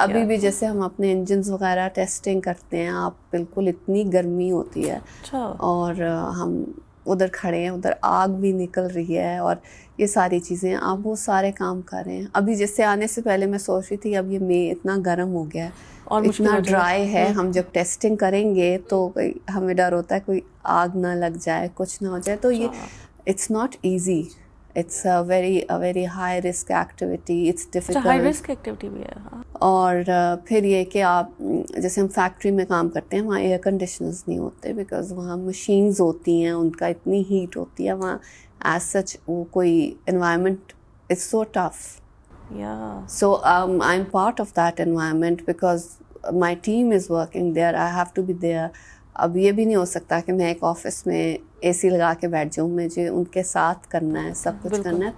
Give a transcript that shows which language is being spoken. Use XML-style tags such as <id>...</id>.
<ur>ابھی بھی جیسے ہم اپنے انجنز وغیرہ ٹیسٹنگ کرتے ہیں, آپ بالکل اتنی گرمی ہوتی ہے اور ہم ادھر کھڑے ہیں, ادھر آگ بھی نکل رہی ہے اور یہ ساری چیزیں, آپ وہ سارے کام کر رہے ہیں. ابھی جیسے آنے سے پہلے میں سوچ رہی تھی اب یہ مئی اتنا گرم ہو گیا ہے اور اتنا ڈرائی ہے, ہم جب ٹیسٹنگ کریں گے تو ہمیں ڈر ہوتا ہے کوئی آگ نہ لگ جائے, کچھ نہ ہو جائے. تو یہ</ur> <en>It's not easy, it's a very high risk activity, it's difficult. High risk activity</en> <ur>بھی ہے. اور پھر یہ کہ آپ جیسے ہم فیکٹری میں کام کرتے ہیں, وہاں ایئر کنڈیشنرز نہیں ہوتے,</ur> <en>because</en> <ur>وہاں مشینز ہوتی ہیں, ان کا اتنی ہیٹ ہوتی ہے وہاں.</ur> <en>as such</en> <ur>وہ کوئی</ur> <en>Environment it's so tough. So I'm part of that environment because my team is working there. I have to be there.</en> <ur>اب یہ بھی نہیں ہو سکتا کہ میں ایک آفس میں اے سی لگا کے بیٹھ جاؤں, مجھے ان کے ساتھ کرنا ہے, سب کچھ کرنا ہے.</ur>